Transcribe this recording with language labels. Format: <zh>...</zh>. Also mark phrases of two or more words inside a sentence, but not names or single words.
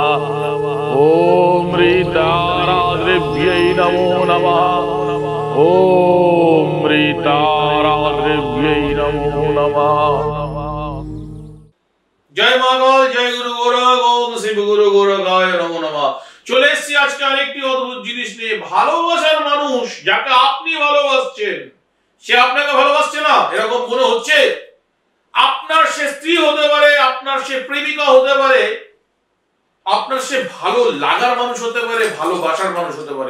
<sa>ओम ह्रीताराद्रिव्यै नमो नमः। ओम ह्रीताराद्रिव्यै नमो नमः। जय मागल जय गुरु गोरख ओम शिव गुरु गोरखाय नमो नमः।</sa> <bn>চলে এসেছি আজকে আরেকটি অদ্ভুত জিনিস নিয়ে। ভালোবাসার মানুষ যাকে আপনি ভালোবাসছেন সে আপনাকে ভালোবাসছে না এরকম মনে হচ্ছে। আপনার সে স্ত্রী হতে পারে, আপনার সে প্রেমিকা হতে পারে, আপনার সে ভালো লাগার মানুষ হতে পারে, ভালোবাসার মানুষ হতে পারে।</bn>